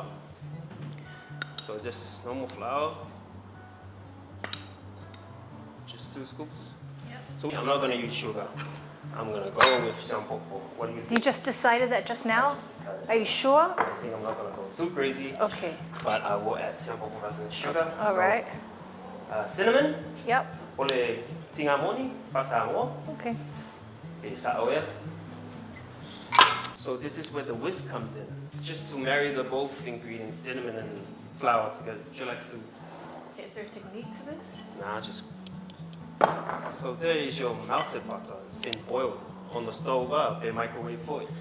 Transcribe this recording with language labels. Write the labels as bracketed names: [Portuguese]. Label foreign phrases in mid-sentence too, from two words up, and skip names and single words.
[English] So just normal flour. Just 2 scoops. Yep. So I'm not going to use sugar. I'm going to go with some cocoa. What do you think? You just decided that just now? Are you sure? I think I'm not going to go too crazy. Okay. But I will add some cocoa rather than sugar. All right. Cinnamon. Yep. [Samoan] Ole tingamoni, fa Samoa. [English] Okay. [Samoan] Sa oya. [English] So this is where the whisk comes in, just to marry the both ingredients, cinnamon and flour together. Would you like to? Okay, is there a technique to this? Nah, just. So there is your melted butter. It's been boiled on the stove up, they microwave for it.